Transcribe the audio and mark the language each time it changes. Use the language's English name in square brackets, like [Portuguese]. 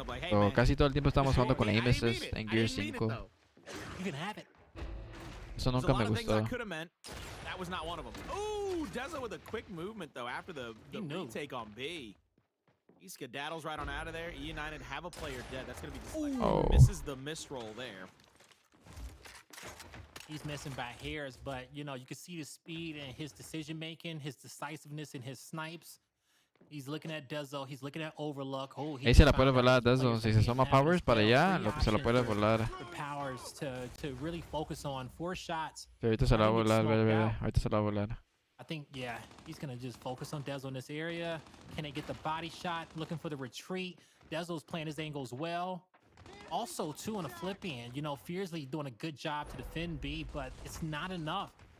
[Spanish] So, casi todo el tiempo estamos jugando con aim assist en Gear 5. Eso nunca me gustó. [English] That was not one of them. Ooh, Deza with a quick movement though after the retake on B. He skedaddles right on out of there. eUnited have a player dead. That's going to be Oh. deflected. Misses the misroll there. He's missing by hairs, but you know, you can see the speed and his decision making, his decisiveness and his snipes. He's looking at Dezo, he's looking at Overlook. Oh, [Spanish] Ahí se la puede volar Dezo. Si se suma Powers para allá, se la puede volar. [English] The Powers to really focus on 4 shots. [Spanish] Sí, ahorita se la va a volar, bebé. Ahorita se la va a volar. [English] I think, yeah, he's going to just focus on Dezo in this area. Can they get the body shot? Looking for the retreat. Dezo's playing his angles well. Also, too, on a flip end, you know, Fiercely doing a good job to defend B, but it's not enough.